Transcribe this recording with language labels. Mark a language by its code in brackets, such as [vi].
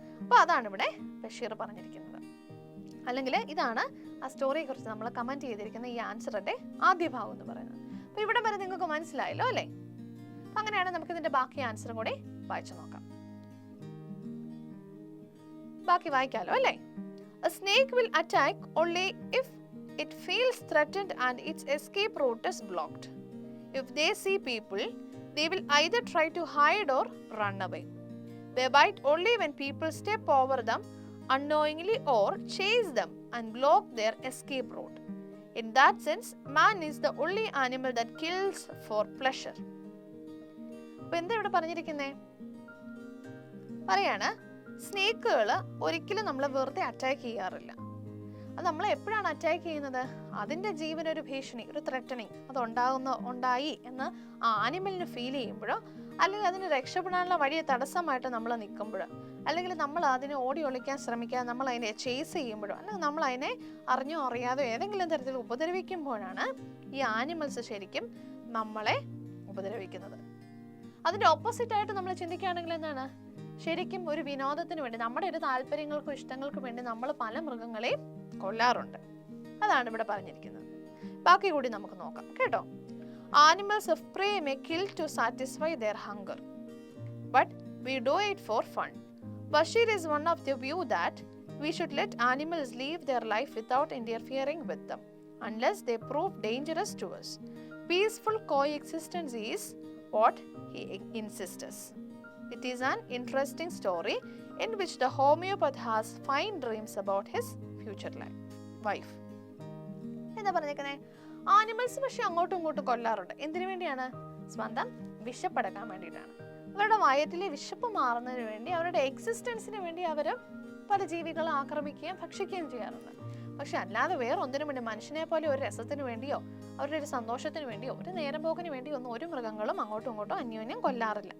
[ml] അപ്പോൾ അതാണ് ഇവിടെ ബഷീർ പറഞ്ഞിരിക്കുന്നത്. അല്ലെങ്കിൽ ഇതാണ് ആ സ്റ്റോറിയെ കുറിച്ച് നമ്മൾ കമന്റ് ചെയ്തിരിക്കുന്ന ഈ ആൻസറിന്റെ ആദ്യ ഭാഗം എന്ന് പറയുന്നത്. അപ്പോൾ ഇവിടെ വരെ നിങ്ങൾക്ക് മനസ്സിലായല്ലോ അല്ലേ? അങ്ങനെയാണ് നമുക്ക് ഇതിന്റെ ബാക്കി ആൻസറും കൂടി വായിച്ചു നോക്കാം. ബാക്കി വായിക്കാലോ അല്ലേ? [en] A snake will attack only if it feels threatened and its escape route is blocked. If they see people, they will either try to hide or run away. They bite only when people step over them unknowingly or chase them and block their escape route. In that sense, man is the only animal that kills for pleasure. [ml] അപ്പോൾ എന്താ ഇവിടെ പറഞ്ഞിരിക്കുന്നേ? പറയാണ് സ്നേക്കുകൾ ഒരിക്കലും നമ്മളെ വെറുതെ attack ചെയ്യാറില്ല. അത് നമ്മളെ എപ്പോഴാണ് അറ്റാക്ക് ചെയ്യുന്നത്? അതിൻ്റെ ജീവനൊരു ഭീഷണി, ഒരു ത്രെറ്റനിങ് അത് ഉണ്ടായി എന്ന് ആ ആനിമലിന് ഫീൽ ചെയ്യുമ്പോഴോ, അല്ലെങ്കിൽ അതിന് രക്ഷപ്പെടാനുള്ള വഴിയെ തടസ്സമായിട്ട് നമ്മൾ നിൽക്കുമ്പോഴോ, അല്ലെങ്കിൽ നമ്മൾ അതിനെ ഓടി ഒളിക്കാൻ ശ്രമിക്കുക, നമ്മൾ അതിനെ ചേസ് ചെയ്യുമ്പോഴോ, അല്ലെങ്കിൽ നമ്മൾ അതിനെ അറിഞ്ഞോ അറിയാതോ ഏതെങ്കിലും തരത്തിൽ ഉപദ്രവിക്കുമ്പോഴാണ് ഈ ആനിമൽസ് ശരിക്കും നമ്മളെ ഉപദ്രവിക്കുന്നത്. അതിൻ്റെ ഓപ്പോസിറ്റ് ആയിട്ട് നമ്മൾ ചിന്തിക്കുകയാണെങ്കിൽ എന്താണ്? ശരിക്കും ഒരു വിനോദത്തിന് വേണ്ടി, നമ്മുടെ ഒരു താല്പര്യങ്ങൾക്കും ഇഷ്ടങ്ങൾക്കും വേണ്ടി നമ്മൾ പല മൃഗങ്ങളെയും കൊല്ലാറുണ്ട്. അതാണ് ഇവിടെ പറഞ്ഞിരിക്കുന്നത്. ബാക്കി കൂടി നമുക്ക് നോക്കാം കേട്ടോ. [en] Animals of prey may kill to satisfy their hunger, but we do it for fun. Bashir is one of the view that we should let animals live their life without interfering with them, unless they prove dangerous to us. Peaceful coexistence is what he insists. It is an interesting story in which the homeopath has fine dreams about his future wife. [ml] എന്താ പറഞ്ഞേക്കുന്നത്? Animals പക്ഷെ അങ്ങോട്ടും ഇങ്ങോട്ടും കൊല്ലാറുണ്ട്. എന്തിനു വേണ്ടിയാണ്? സ്വന്തം വിശപ്പടക്കാൻ വേണ്ടിയിട്ടാണ്. അവരുടെ വയറ്റിലെ വിശപ്പ് മാറുന്നതിന് വേണ്ടി, അവരുടെ എക്സിസ്റ്റൻസിന് വേണ്ടി അവർ പല ജീവികളെ ആക്രമിക്കുകയും ഭക്ഷിക്കുകയും ചെയ്യാറുണ്ട്. പക്ഷെ അല്ലാതെ വേറെ ഒന്നിനു വേണ്ടി, മനുഷ്യനെ പോലെ ഒരു രസത്തിന് വേണ്ടിയോ അവരുടെ ഒരു സന്തോഷത്തിന് വേണ്ടിയോ ഒരു നേരം പോക്കിന് വേണ്ടിയോ ഒന്നും ഒരു മൃഗങ്ങളും അങ്ങോട്ടും ഇങ്ങോട്ടും അന്യോന്യം കൊല്ലാറില്ല.